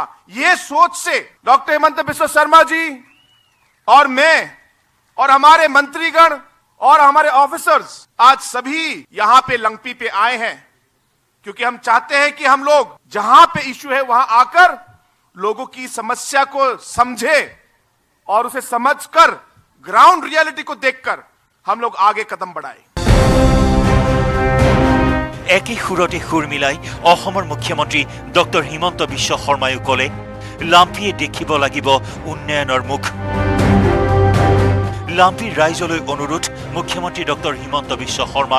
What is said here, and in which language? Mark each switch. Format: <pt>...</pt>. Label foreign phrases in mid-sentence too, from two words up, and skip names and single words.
<hi>ये सोच से डॉक्टर हिमंत बिस्वा शर्मा जी और मैं और हमारे मंत्रीगण और हमारे ऑफिसर्स आज सभी यहां पे लंगपी पे आए हैं, क्योंकि हम चाहते हैं कि हम लोग जहां पे इश्यू है वहां आकर लोगों की समस्या को समझे और उसे समझकर</hi> <en>ground reality</en> <hi>को देखकर हम लोग आगे कदम बढ़ाएं।</hi> <as>একে সুৰতে সুৰ মিলাই অসমৰ মুখ্যমন্ত্ৰী ডক্টৰ হিমন্ত বিশ্ব শৰ্মায়ো ক'লে, লাম্পিয়ে দেখিব লাগিব উন্নয়নৰ মুখ। লাম্পিৰ ৰাইজলৈ অনুৰোধ মুখ্যমন্ত্ৰী ডক্টৰ হিমন্ত বিশ্ব শৰ্মাৰ।</as>